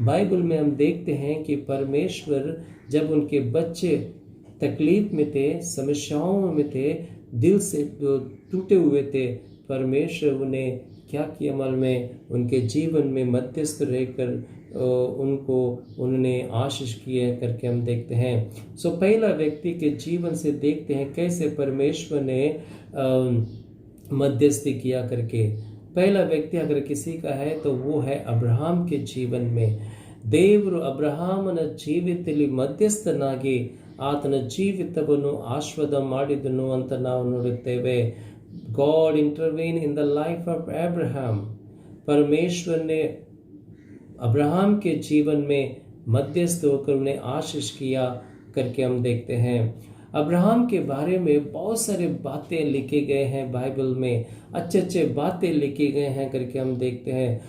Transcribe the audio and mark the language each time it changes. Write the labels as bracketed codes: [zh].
[hi] Bible में हम देखते हैं कि परमेश्वर जब उनके बच्चे तकलीफ में थे, समस्याओं में थे, दिल से टूटे हुए थे, परमेश्वर उन्हें क्या किया, अमल में उनके जीवन में मध्यस्थ रहकर उन्होंने आशीष किए करके हम देखते हैं। सो पहला व्यक्ति के जीवन से देखते हैं कैसे परमेश्वर ने मध्यस्थी किया करके। पहला व्यक्ति अगर किसी का है तो वो है अब्राहम के जीवन में। [kn] ದೇವರು ಅಬ್ರಹಾಮನ ಜೀವಿತದಲ್ಲಿ ಮಧ್ಯಸ್ಥನಾಗಿ ಆತನ ಜೀವಿತವನ್ನು ಆಶೀರ್ವಾದ ಮಾಡಿದನು ಅಂತ ನಾವು ನೋಡುತ್ತೇವೆ। [en] God intervene in the life of Abraham. [hi] परमेश्वर ने अब्राहम के जीवन में मध्यस्थ होकर उन्हें आशीष किया करके हम देखते हैं। अब्राहम के बारे में बहुत सारे बातें लिखे गए हैं बाइबल में, अच्छे अच्छे बातें लिखे गए हैं करके हम देखते हैं।